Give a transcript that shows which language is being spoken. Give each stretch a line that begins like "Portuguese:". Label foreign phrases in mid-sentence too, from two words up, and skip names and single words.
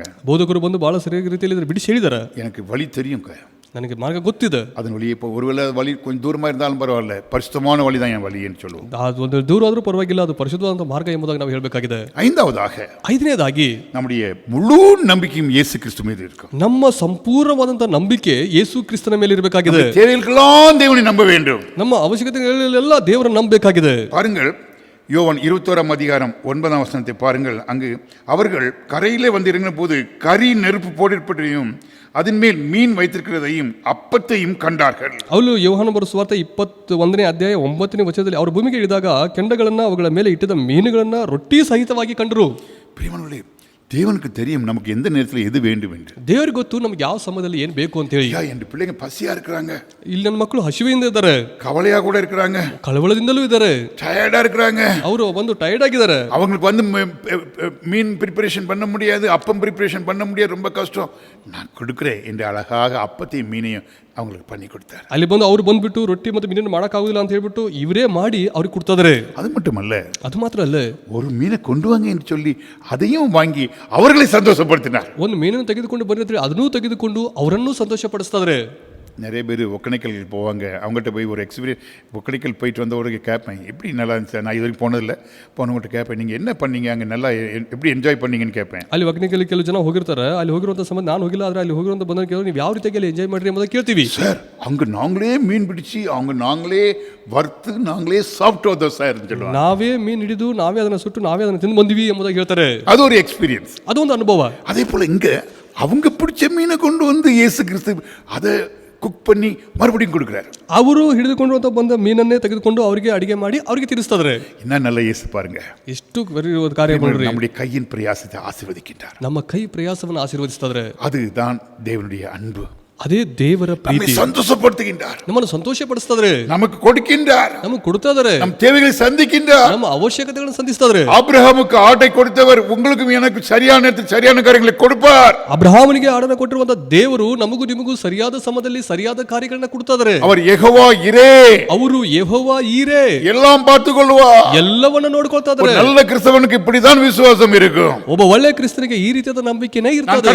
Kannada: ಬೋಧಕರು ಬಂದು ಬಹಳ ಸರಿಯಾದ ರೀತಿಯಲ್ಲಿ ಇದನ್ನು ಬಿಡಿಸಿ ಹೇಳಿದ್ದಾರೆ.
Tamil: எனக்கு வழி தெரியும்.
Kannada: ನನಗೆ ಮಾರ್ಗ ಗೊತ್ತಿದೆ.
Tamil: அதன் வழியே இப்போ ஒருவேளை வழி கொஞ்சம் தூரமாக இருந்தாலும் பரவாயில்ல, பரிசுத்தமான வழி தான் என் வழின்னு சொல்லுவோம்.
Kannada: ಅದು ಒಂದು ದೂರ ಆದರೂ ಪರವಾಗಿಲ್ಲ, ಅದು ಪರಿಶುದ್ಧವಾದ ಮಾರ್ಗ ಎಂಬುದಾಗಿ ನಾವು ಹೇಳಬೇಕಾಗಿದೆ. ಐದನೇದಾಗಿ
Tamil: நம்முடைய முழு நம்பிக்கையும் இயேசு கிறிஸ்து மீது இருக்கும்.
Kannada: ನಮ್ಮ ಸಂಪೂರ್ಣವಾದಂತಹ ನಂಬಿಕೆ ಯೇಸು ಕ್ರಿಸ್ತನ ಮೇಲೆ ಇರಬೇಕಾಗಿದೆ.
Tamil: தேவைகளுக்கெல்லாம் தேவனை நம்ப வேண்டும்.
Kannada: ನಮ್ಮ ಅವಶ್ಯಕತೆಗಳೆಲ್ಲ ದೇವರನ್ನು ನಂಬಬೇಕಾಗಿದೆ.
Tamil: பாருங்கள், யோவான் 21ஆம் அதிகாரம் 9ஆம் வசனத்தை பாருங்கள். அங்கு அவர்கள் கரையிலே வந்து இறங்கின போது கரி நெருப்பு போடப்பட்டதையும் அதன் மேல் மீன் வைத்திருக்கிறதையும் அப்பத்தையும் ಕಂಡಾர்கள்.
Kannada: ಅವರು ಯೋಹಾನ ಬರೆದ ಸುವಾರ್ತೆ 21ನೇ ಅಧ್ಯಾಯ 9ನೇ ವಚನದಲ್ಲಿ ಅವರು ಭೂಮಿಗೆ ಇಳಿದಾಗ ಕೆಂಡಗಳನ್ನು ಅವುಗಳ ಮೇಲೆ ಇಟ್ಟಿದ್ದ ಮೀನುಗಳನ್ನು ರೊಟ್ಟಿ ಸಹಿತವಾಗಿ ಕಂಡರು. ಪ್ರಿಯಮನವರೇ,
Tamil: தேவனுக்கு தெரியும் நமக்கு எந்த நேரத்தில் எது வேண்டும் என்று.
Kannada: ದೇವರಿಗೆ ಗೊತ್ತು ನಮಗೆ ಯಾವ ಸಮಯದಲ್ಲಿ ಏನು ಬೇಕು ಅಂತ ಹೇಳಿ.
Tamil: என் பிள்ளைங்க பசியா இருக்கிறாங்க,
Kannada: ಇಲ್ಲಿ ನನ್ನ ಮಕ್ಕಳು ಹಸಿವೆಯಿಂದ ಇದ್ದಾರೆ,
Tamil: கவலையா கூட இருக்கிறாங்க,
Kannada: ಕಳವಳದಿಂದಲೂ ಇದ್ದಾರೆ,
Tamil: டயர்டா இருக்கிறாங்க,
Kannada: ಅವರು ಒಂದು ಟೈರ್ಡ್ ಆಗಿದ್ದಾರೆ.
Tamil: அவங்களுக்கு வந்து மீன் ப்ரிப்பரேஷன் பண்ண முடியாது, அப்பம் ப்ரிப்பரேஷன் பண்ண முடியாது, ரொம்ப கஷ்டம். நான் கொடுக்குறேன் என்று அழகாக அப்பத்தையும் மீனையும் அவங்களுக்கு பண்ணி கொடுத்தார்.
Kannada: ಅಲ್ಲಿ ಬಂದು ಅವ್ರು ಬಂದ್ಬಿಟ್ಟು ರೊಟ್ಟಿ ಮತ್ತು ಮೀನನ್ನು ಮಾಡೋಕ್ಕಾಗೋದಿಲ್ಲ ಅಂತ ಹೇಳ್ಬಿಟ್ಟು ಇವರೇ ಮಾಡಿ ಅವ್ರಿಗೆ ಕೊಡ್ತಾರೆ.
Tamil: அது மட்டுமல்ல,
Kannada: ಅದು ಮಾತ್ರ ಅಲ್ಲ,
Tamil: ஒரு மீனை கொண்டு வாங்க என்று சொல்லி அதையும் வாங்கி அவர்களை சந்தோஷப்படுத்தினார்.
Kannada: ಒಂದು ಮೀನನ್ನು ತೆಗೆದುಕೊಂಡು ಬಂದಿದ್ರೆ ಅದನ್ನೂ ತೆಗೆದುಕೊಂಡು ಅವರನ್ನೂ ಸಂತೋಷಪಡಿಸ್ತಾರೆ.
Tamil: நிறைய பேர் ஒக்கணைக்கல் போவாங்க, அவங்ககிட்ட போய் ஒரு எக்ஸ்பீரியன்ஸ் ஒக்கணைக்கல் போயிட்டு வந்தவருக்கு கேட்பேன், எப்படி நல்லா இருந்துச்சு, நான் இது வரைக்கும் போனதில்லை, போனவங்கள்ட்ட கேட்பேன், நீங்கள் என்ன பண்ணீங்க அங்கே, நல்லா எப்படி என்ஜாய் பண்ணீங்கன்னு கேட்பேன்.
Kannada: ಅಲ್ಲಿ ಒಕ್ಕಣಿಕೆಯಲ್ಲಿ ಕೆಲವು ಜನ ಹೋಗಿರ್ತಾರೆ, ಅಲ್ಲಿ ಹೋಗಿರುವಂಥ ಸಂಬಂಧ ನಾನು ಹೋಗಿಲ್ಲ, ಆದರೆ ಅಲ್ಲಿ ಹೋಗಿರುವಂಥ ಬಂದ ಕೇಳಿ ನೀವು ಯಾವ ರೀತಿಯಾಗಿ ಎಂಜಾಯ್ ಮಾಡಿರಿ ಎಂಬುದನ್ನು ಕೇಳ್ತೀವಿ.
Tamil: சார், அங்கே நாங்களே மீன் பிடிச்சி அவங்க நாங்களே வறுத்து நாங்களே சாப்பிட்டு வந்தோம் சார் சொல்லுவாங்க.
Kannada: ನಾವೇ ಮೀನು ಹಿಡಿದು ನಾವೇ ಅದನ್ನು ಸುಟ್ಟು ನಾವೇ ಅದನ್ನು ತಿಂದು ಬಂದಿವಿ ಎಂಬುದಾಗಿ ಹೇಳ್ತಾರೆ.
Tamil: அது ஒரு எக்ஸ்பீரியன்ஸ்,
Kannada: ಅದೊಂದು ಅನುಭವ.
Tamil: அதே போல் இங்கே அவங்க பிடிச்ச மீனை கொண்டு வந்து இயேசு கிறிஸ்து அதை குக் பண்ணி மறுபடியும் கொடுக்குறாரு.
Kannada: ಅವರು ಹಿಡಿದುಕೊಂಡು ಬಂದ ಮೀನನ್ನೇ ತೆಗೆದುಕೊಂಡು ಅವರಿಗೆ ಅಡಿಗೆ ಮಾಡಿ ಅವರಿಗೆ ತಿನ್ನಿಸ್ತಾರೆ.
Tamil: என்ன நல்ல இயேசு பாருங்க,
Kannada: ಎಷ್ಟು ಕಾರ್ಯ ಮಾಡ್ರಿ.
Tamil: நம்முடைய கையின் பிரயாசத்தை ஆசீர்வதிக்கின்றார்,
Kannada: ನಮ್ಮ ಕೈ ಪ್ರಯಾಸವನ್ನು ಆಶೀರ್ವದಿಸ್ತಾರೆ.
Tamil: அதுதான் தேவனுடைய அன்பு.
Kannada: ಅದೇ ದೇವರ ಪ್ರೀತಿ, ಸಂತೋಷಪಡಿಸುகின்றார், ನಮ್ಮನ್ನು ಸಂತೋಷಪಡಿಸ್ತಾರೆ,
Tamil: நமக்கு கொடுக்கின்றார்,
Kannada: ನಮಗೆ ಕೊಡ್ತಾ ಇದ್ದಾರೆ,
Tamil: நம் தேவைகளை சந்திக்கின்றார்,
Kannada: ನಮ್ಮ ಅವಶ್ಯಕತೆಗಳನ್ನು ಸಂಧಿಸ್ತಾರೆ.
Tamil: ஆபிரகாமுக்கு ஆட்டை கொடுத்தவர் உங்களுக்கும் எனக்கு சரியான நேரத்தில் சரியான காரியங்களை கொடுப்பார்.
Kannada: ಅಬ್ರಹಾಮನಿಗೆ ಆಡನ್ನು ಕೊಟ್ಟಿರುವಂತ ದೇವರು ನಮಗೂ ನಿಮಗೂ ಸರಿಯಾದ ಸಮಯದಲ್ಲಿ ಸರಿಯಾದ ಕಾರ್ಯಗಳನ್ನ ಕೊಡ್ತಾ ಇದ್ದಾರೆ.
Tamil: அவர் யெகோவா இரே,
Kannada: ಅವರು ಯೆಹೋವ ಈರೇ,
Tamil: எல்லாம் பார்த்துக் கொள்வார்,
Kannada: ಎಲ್ಲವನ್ನ ನೋಡ್ಕೊಳ್ತಾ
Tamil: ஒரு
Kannada: ಇದ್ದಾರೆ.
Tamil: நல்ல கிறிஸ்தவனுக்கு இப்படிதான் விசுவாசம் இருக்கும்.
Kannada: ಒಬ್ಬ ಒಳ್ಳೆ ಕ್ರಿಸ್ತನಿಗೆ ಈ ರೀತಿಯಾದ ನಂಬಿಕೆನೇ
Tamil: நான்
Kannada: ಇರ್ತದೆ.